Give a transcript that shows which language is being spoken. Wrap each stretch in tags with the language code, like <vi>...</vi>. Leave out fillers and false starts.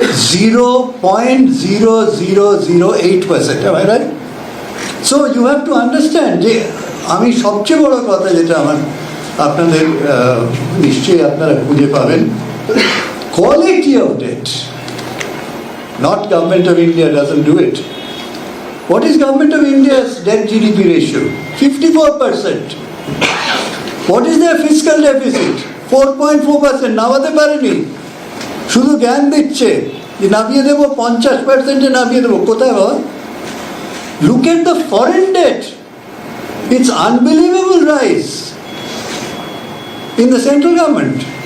<en>0.0008%, am I right? So you have to understand</en> <bn>যে আমি সবচেয়ে বড় কথা যেটা আমার আপনাদের নিশ্চয়ই আপনারা খুঁজে পাবেন, quality of date,</bn> <en>not Government of India doesn't do it. What is Government of India's debt GDP ratio? 54%. What is their fiscal deficit? 4.4%.</en> <bn>নামাতে পারেনি, শুধু জ্ঞান দিচ্ছে যে নামিয়ে দেবো, 50% নামিয়ে দেবো। কোথায় বাবা?</bn> <en>Look at the foreign debt. It's unbelievable rise in the central government.</en>